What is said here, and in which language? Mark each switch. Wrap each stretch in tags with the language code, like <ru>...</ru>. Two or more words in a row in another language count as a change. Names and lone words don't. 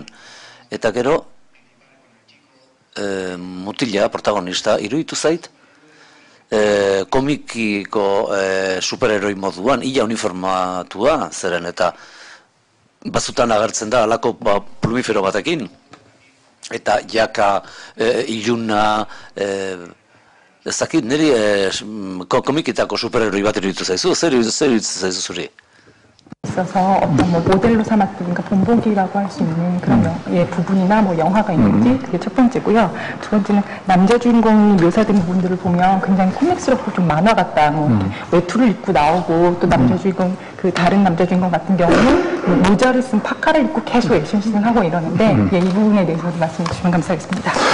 <eu>Eta gero, mutila, protagonista, iruditu zait, komikiko superheroi moduan, ia uniformatua zeren, eta bazutan agertzen da alako plumifero batekin, eta jaka iluna, ezakit, niri komikitako superheroi bat iruditu zaizu, zer iruditu zaizu zuri?</eu> <ko>있어서 어떤 뭐 모델로 삼았던, 그러니까 본보기라고 할 수 있는 그런 부분이나 뭐 영화가 있는지 그게 첫 번째고요. 두 번째는 남자 주인공이 묘사된 부분들을 보면 굉장히 코믹스럽고 좀 만화 같다. 뭐 외투를 입고 나오고 또 남자 주인공 그 다른 남자 주인공 같은 경우는 모자를 쓴 파카를 입고 계속 액션씬을 하고 이러는데 이 부분에 대해서 말씀해 주시면 감사하겠습니다.</ko>